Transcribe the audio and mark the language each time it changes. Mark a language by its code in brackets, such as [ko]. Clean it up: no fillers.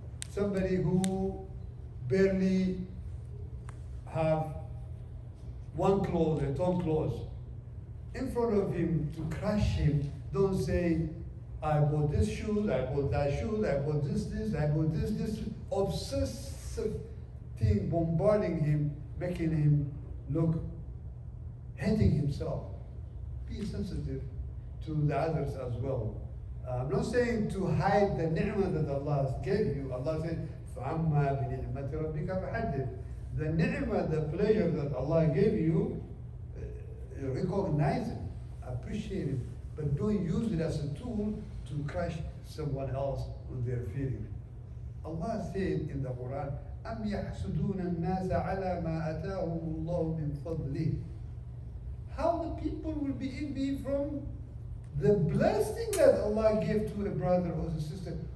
[en] Somebody who barely have one clothes, a torn clothes, in front of him to crush him, don't say, I bought this shoes, I bought that shoes, I bought this, I bought this, obsessive thing bombarding him, making him look, hating himself. Be sensitive to the others as well. I'm not saying to hide the ni'mah that Allah gave you. Allah said, [ar] فَعَمَّا بِنِعْمَةِ رَبِّكَ فَحَدِّثْ. [en] The ni'mah, the pleasure that Allah gave you, recognize it, appreciate it, but don't use it as a tool to crush someone else with their feeling. Allah said in the Quran, [ar] أَمْ يَحْسُدُونَ النَّاسَ عَلَى مَا أَتَاهُمُ اللَّهُ مِنْ فَضْلِهِ. [en] How the people will be envy from the blessing that Allah gave to a brother or a sister.